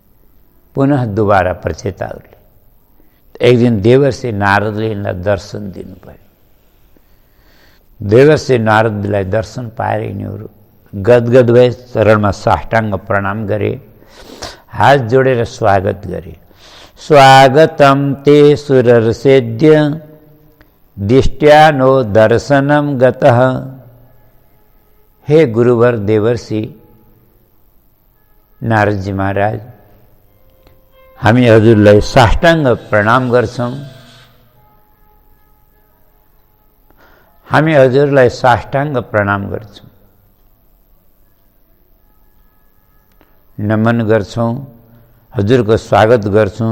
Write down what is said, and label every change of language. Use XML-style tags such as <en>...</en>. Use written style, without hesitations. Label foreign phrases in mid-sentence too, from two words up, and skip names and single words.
<ne>पुनः दोबारा प्रचेताहरूले एक दिन देवर्षि नारदले यिनलाई दर्शन दिनुभयो। देवर्षि नारदलाई दर्शन पाएर यिनीहरू गदगद भए, चरणमा साष्टाङ्ग प्रणाम गरे, हात जोडेर स्वागत गरे।</ne> <sa>स्वागतम ते सुरर्षेद्य दिष्ट्या नो दर्शनम गतः।</sa> <ne>हे गुरुवर देवर्षि नारदजी महाराज, हामी हजुरलाई साष्टाङ्ग प्रणाम गर्छौं। हामी हजुरलाई साष्टाङ्ग प्रणाम गर्छौं, नमन गर्छौं, हजुरको स्वागत गर्छौं।</ne>